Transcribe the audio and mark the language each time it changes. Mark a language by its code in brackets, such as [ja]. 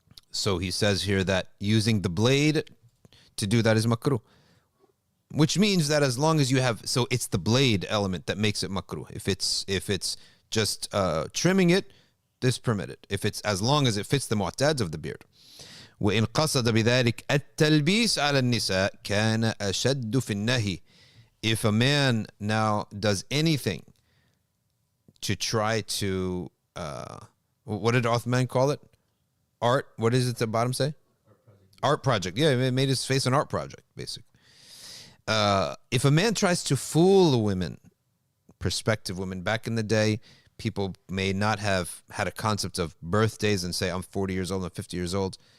[en] So he says here that using the blade to do that is makruh. Which means that as long as you have, so it's the blade element that makes it makruh. If it's just trimming it, this permitted. If it's as long as it fits the mu'tads of the beard. [ar] وإن قصد بذلك التلبيس على النساء كان أشد في النهي. [en] If a man now does anything to try to what did Othman call it? Art. What is it at the bottom say? Art project. Yeah, it made his face an art project, basically. If a man tries to fool women, prospective women, back in the day, people may not have had a concept of birthdays and say, I'm 40 years old, I'm 50 years old.